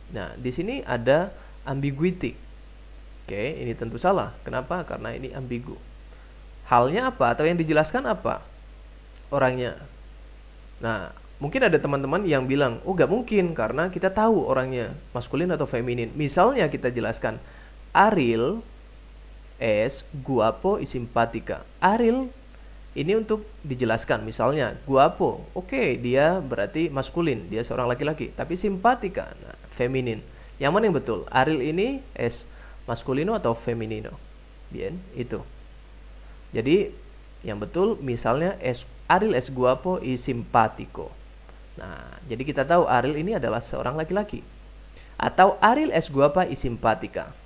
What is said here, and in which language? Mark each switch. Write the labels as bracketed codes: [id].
[id] Nah, di sini ada ambiguity. Oke, ini tentu salah. Kenapa? Karena ini ambigu. Halnya apa atau yang dijelaskan apa? Orangnya. Nah, mungkin ada teman-teman yang bilang, oh gak mungkin karena kita tahu orangnya maskulin atau feminin. Misalnya kita jelaskan, Ariel [es] es guapo y simpática. [id] Ariel ini untuk dijelaskan, misalnya guapo, oke, dia berarti maskulin, dia seorang laki-laki. Tapi simpática, nah, feminin. Yang mana yang betul? Aril ini [es] es masculino [id] atau femenino? Bien, itu. Jadi yang betul misalnya Aril [es] es guapo y simpático. [id] Nah, jadi kita tahu Aril ini adalah seorang laki-laki. [es] Atau Aril es guapa y simpática.